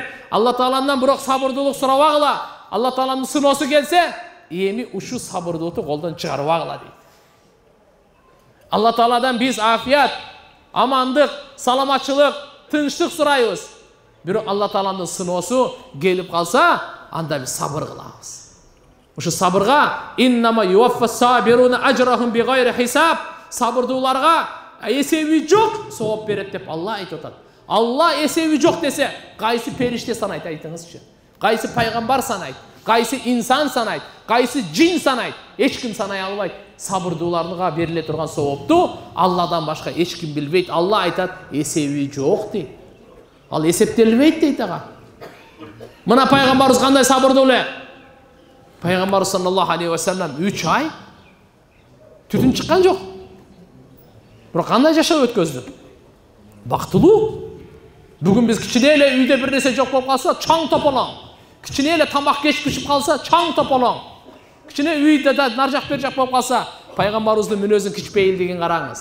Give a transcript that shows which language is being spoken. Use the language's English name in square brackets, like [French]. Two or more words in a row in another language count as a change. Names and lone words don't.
[Kyrgyz] Алла Тааландан бирок сабырдуулук сурабагыла. Алла Тааланын сыноосу келсе, эми ушу сабырдуулукту колдон чыгарбагыла дейт. Алла Тааладан биз афият, амандык, саламатчылык, тынчтык сурайбыз. Бирок Алла Тааланын сыноосу келип калса, анда биз сабыр кылабыз. Ушу сабырга [Arabic] إنما يوفى الصابرون أجرهم بغير حساب, [Kyrgyz] сабырдууларга эсеби жок сооп берет деп Алла айтып атат. Алла эсеби жок десе, кайсы периште санайт айтыңызчы? Кайсы пайгамбар санайт? Кайсы инсан санайт? Кайсы жин санайт? Эч ким санай албайт. Сабырдууларга бериле турган соопту Алладан башка эч ким билбейт. Алла айтат, эсеби жок дейт. Ал эсептелбейт дейт ага. Мына пайгамбарыбыз кандай сабырдуу эле? Пайгамбар [Arabic] صلى الله عليه وسلم [Kyrgyz] 3 ай түтүн чыккан жок. Бирок кандай жашап өткөздү? Бактылуу. Бүгүн биз кичине эле үйдө бир нерсе жок болуп калса, чаң тополоң. Кичине эле тамак кеч пишип калса, чаң тополоң. Кичине үйдө да нар жак бер жак болуп калса, пайгамбарыбыздын мүнөзүнүн кичпейилдигин караңыз.